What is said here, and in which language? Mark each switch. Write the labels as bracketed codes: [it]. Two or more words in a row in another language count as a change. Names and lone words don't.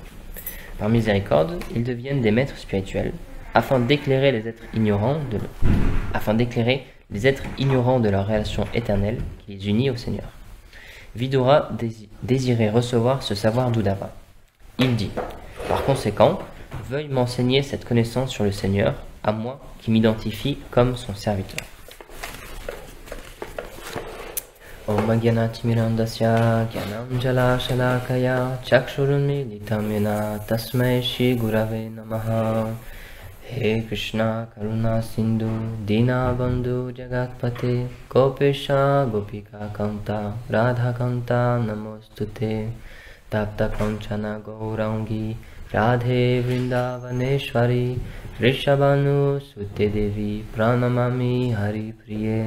[fr] Par miséricorde, ils deviennent des maîtres spirituels, afin d'éclairer les êtres ignorants de leur relation éternelle qui les unit au Seigneur. Vidura désirait recevoir ce savoir d'Uddhava. Il dit: par conséquent, veuille m'enseigner cette connaissance sur le Seigneur, à moi qui m'identifie comme son serviteur. [sa] Om Agyanatimirandasya Gyanam Jala Shalakaya Chakshurunmilitam Yena Tasmai Shri Gurave Namaha. He Krishna Karuna Sindhu Dina Bandhu Jagatpate Gopesha Gopika Kanta Radha Kanta Namostute Tapta Kanchana Gaurangi Radhe Vrindavaneshwari Rishabhanu Sute Devi Pranamami Hari Priye.